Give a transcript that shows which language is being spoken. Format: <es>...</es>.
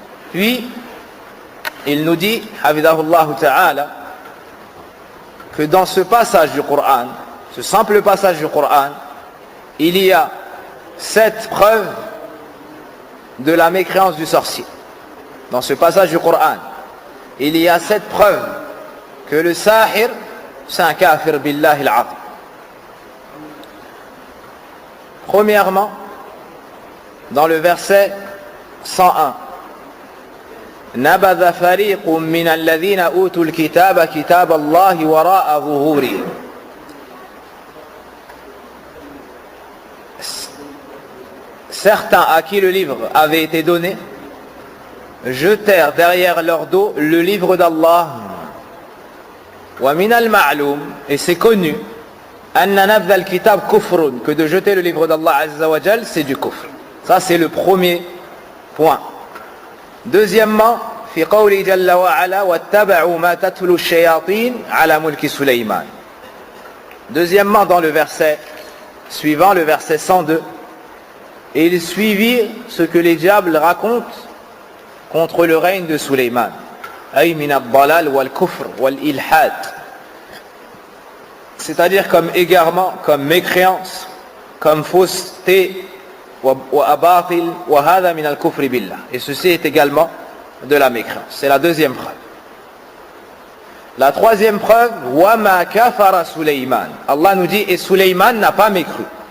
<fr>Puis, il nous dit, Hafidahullah Ta'ala, que dans ce passage du Coran, ce simple passage du Coran, il y a 7 preuves de la mécréance du sorcier. Dans ce passage du Coran, il y a 7 preuves que le sahir, c'est un</fr> <ar>kafir billahi al-azim.</ar> <fr>Premièrement, dans le verset 101,</fr> <ar>نبذ فريق من الذين أوتوا الكتاب كتاب الله وراء ظهورهم.</ar> <fr>Certains à qui le livre avait été donné jetèrent derrière leur dos le livre d'Allah.</fr> <ar>ومن المعلوم,</ar> <fr>et c'est connu,</fr> <ar>أن نبذ الكتاب كفر,</ar> <fr>que de jeter le livre d'Allah Azza wa Jal, c'est du kufr. Ça c'est le premier point. Deuxièmement,</fr> <ar>في قوله جل وعلا واتبعوا ما تتلو الشياطين على ملك سليمان.</ar> <fr>Deuxièmement, dans le verset suivant, le verset 102, et ils suivirent ce que les diables racontent contre le règne de Sulayman.</fr> <ar>أي من الضلال والكفر والإلحاد.</ar> <fr>C'est-à-dire comme égarement, comme mécréance, comme fausseté,</fr> <ar>وأباطل وهذا من الكفر بالله.</ar> <fr>Et ceci est également de la mécréance. C'est la deuxième preuve. La troisième preuve,</fr> <ar>وَمَا كَفَرَ سُلَيْمَانَ.</ar> <fr>Allah nous dit, et Sulayman n'a pas mécru.</fr>